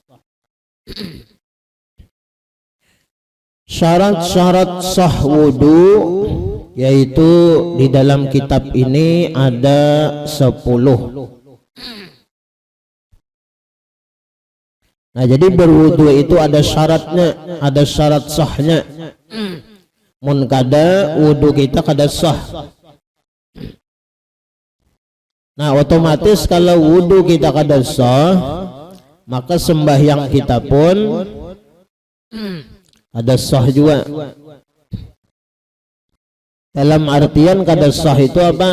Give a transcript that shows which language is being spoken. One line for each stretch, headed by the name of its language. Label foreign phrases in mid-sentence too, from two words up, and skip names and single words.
Indonesian: Syarat-syarat sah wudhu yaitu di dalam kitab ini ada 10. Nah, jadi berwudu itu ada syaratnya, ada syarat sahnya.
Banjar: Mun kada wudu kita kada sah. Nah, otomatis kalau wudu kita kada sah, maka sembahyang kita pun ada sah juga. Dalam artian kada sah itu apa?